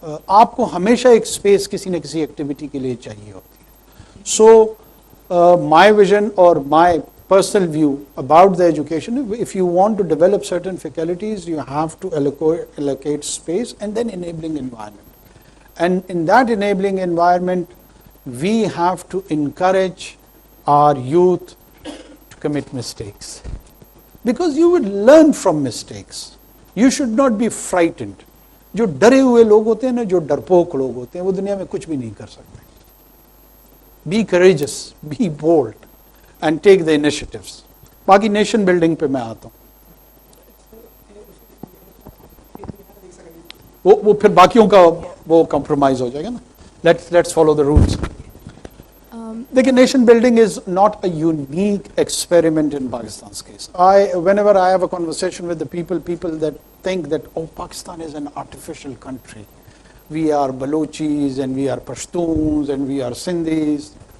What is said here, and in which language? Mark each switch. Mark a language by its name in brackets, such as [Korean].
[Hindi] आपको हमेशा एक स्पेस किसी न किसी एक्टिविटी के लिए चाहिए होती है. [English] So my vision or my personal view about the education, if you want to develop certain faculties, you have to allocate space and then enabling environment. And in that enabling environment, we have to encourage our youth to commit mistakes. Because you would learn from mistakes. You should not be frightened. [Hindi] जो डरे हुए लोग होते हैं ना, जो डरपोक लोग होते हैं, वो दुनिया में कुछ भी नहीं कर सकते. [English] Be courageous, be bold, and take the initiatives. [Hindi] बाकी नेशन बिल्डिंग पे मैं आता हूँ. वो फिर बाकियों का वो कॉम्प्रोमाइज हो जाएगा ना. [English] Let's follow the rules. [Hindi] देखिए, [English] nation building is not a unique experiment in Pakistan's case. Whenever I have a conversation with the people that think that, oh, Pakistan is an artificial country. We are Balochis and we are Pashtuns and we are Sindhis.